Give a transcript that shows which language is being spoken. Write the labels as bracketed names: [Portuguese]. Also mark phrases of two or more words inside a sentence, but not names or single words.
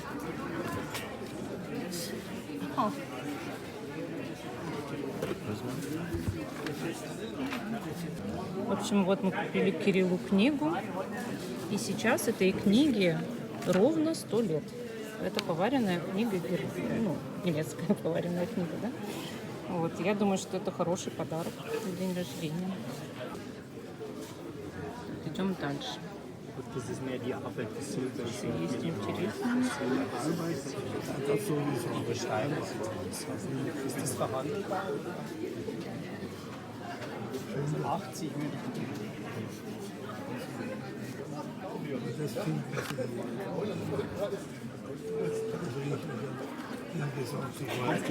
[Russian] В общем, вот мы купили Кириллу книгу, и сейчас этой книге ровно 100 лет. Это поваренная книга, ну, немецкая поваренная книга, да? Вот, я думаю, что это хороший подарок на день рождения. Идем дальше. [German] Das ist mehr die Arbeit des Silbers. [Russian] Есть интересно. [German] Das sowieso. Aber Steine ist das verhandelbar? 80 würde ich.